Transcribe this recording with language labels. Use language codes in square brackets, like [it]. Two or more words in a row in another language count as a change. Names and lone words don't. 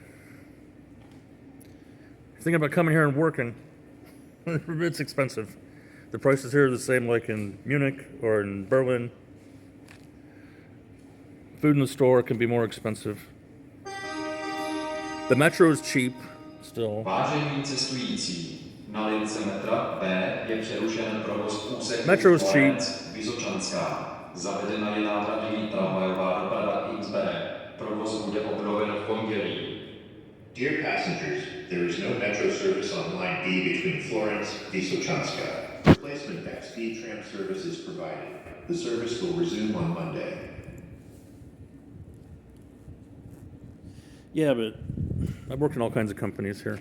[en] Thinking about coming here and working, it's expensive. The prices here are the same like in Munich or in Berlin. Food in the store can be more expensive. The metro is cheap still. [cs] Vážení cestující, na lince metra B je přerušen provoz v úseku [en] Metro is cheap. [cs] Vysočanská. Zavedena je nádražní tramvajová doprava XB. Provoz bude obnoven v pondělí. [en] Dear passengers, there is no metro service on line B between Florence and Vysočanska. Replacement back-speed tram service is provided. The service will resume on Monday. Yeah, but I've worked in all kinds of companies here.